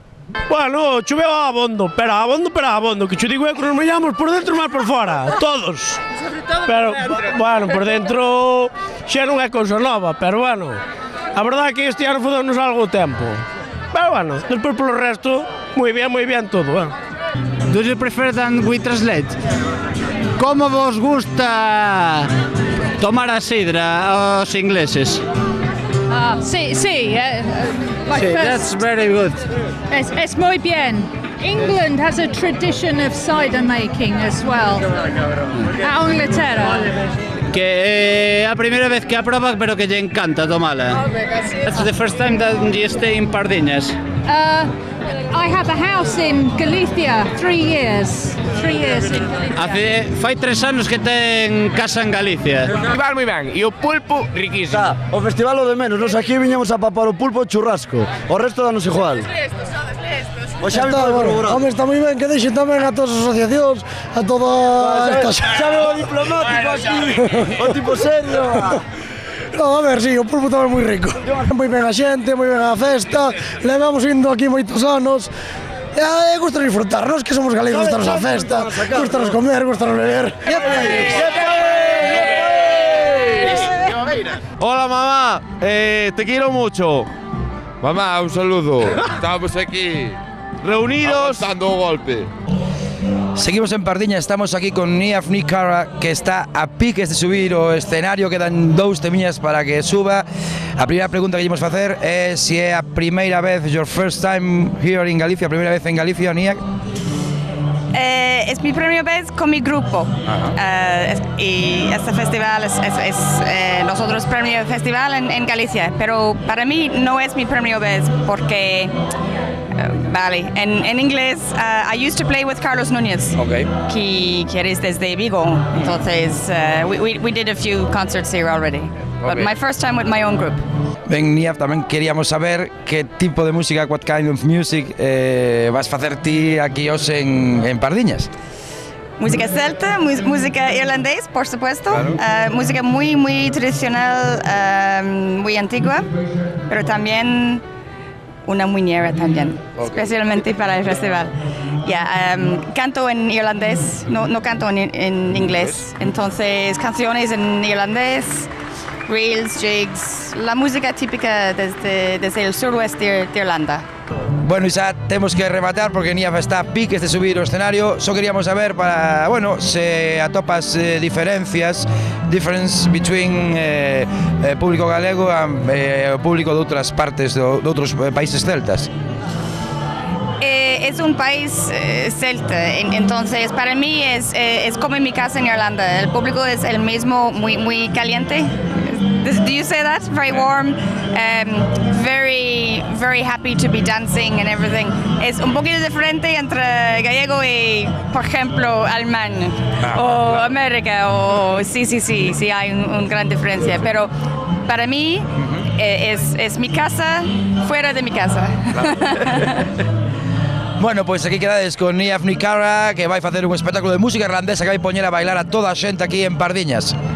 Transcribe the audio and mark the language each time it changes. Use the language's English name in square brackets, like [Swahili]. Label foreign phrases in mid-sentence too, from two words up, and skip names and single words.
[Galician] Bueno, choveu a abondo, pero a abondo, que che digo é que nos mollamos por dentro e máis por fora, todos. Pero, bueno, por dentro xa non é cousa nova, pero bueno, a verdade é que este ano fodeunos algo o tempo. Pero bueno, despois polo resto, moi bien todo, [English] Do you prefer than we translate? [Galician] Como vos gusta tomar a sidra aos ingleses? [Spanish] Sí, [English] like Sí, that's very good. [Spanish] Es muy bien. [English] England has a tradition of cider making as well. [Galician] A Inglaterra. Que é a primeira vez que a proba, pero que lle encanta tomala. [English] That's the first time that you stay in Pardiñas. I have a house in Galicia, 3 years. 3 years in Galicia. [Galician] Fai 3 anos que ten casa en Galicia. Festival moi ben, e o pulpo riquísimo. O festival o de menos, nos aquí viñamos a papar o pulpo e churrasco. O resto danos igual. O Xavi home, está moi ben que deixen tamén a todas as asociacións, a toda esta Xavi o diplomático aquí, o tipo serio. No, a ver, sí, o pulpo tamén moi rico. Moi ben a xente, moi ben a festa, levamos indo aquí moitos anos. E gusta disfrutar, nos que somos galegos, gustanos a festa, gustanos comer, gustanos beber. [Spanish] Hola mamá, te quiero mucho. Mamá, un saludo. Estamos aquí reunidos dando un golpe. [Galician] Seguimos en Pardiñas, estamos aquí con Niamh Ní Cara, que está a piques de subir o escenario, quedan 2 temiñas para que suba. A primeira pregunta que íamos facer é se é a primeira vez, [English] your first time here in Galicia, [Galician] a primeira vez en Galicia, Niamh. [Spanish] Es mi primera vez con mi grupo y este festival es nosotros primer festival en Galicia, pero para mí no es mi primera vez porque vale, en inglés [English] I used to play with Carlos Núñez, [Spanish] que eres desde Vigo, entonces [English] we did a few concerts here already, but my first time with my own group. [Galician] Ben, Niamh, tamén queríamos saber que tipo de música, [English] what kind of music [Galician] vas facer ti aquí hoxe en Pardiñas. [Spanish] Música celta, música irlandés, por supuesto, música muy tradicional, muy antigua, pero también una muñeira también, especialmente para el festival. Canto en irlandés, no canto en inglés, entonces canciones en irlandés, reels, jigs, la música típica desde el suroeste de Irlanda. [Galician] Bueno, e xa temos que rematar porque Niamh está a piques de subir o escenario. Só queríamos saber para, bueno, se atopas difference between público galego e o público de outras partes, de outros países celtas. [Spanish] Es un país celta, entonces para mí es como en mi casa en Irlanda. El público es el mismo, muy caliente. [English] Do you say that? Very warm, very happy to be dancing and everything. [Spanish] Es un poquito diferente entre gallego y, por ejemplo, alemán o América. Sí, hay una gran diferencia. Pero para mí es mi casa fuera de mi casa. [Galician] Bueno, pois aquí quedades con Niamh Ní Cara, que vai facer un espectáculo de música irlandesa que vai poñer a bailar a toda a xente aquí en Pardiñas.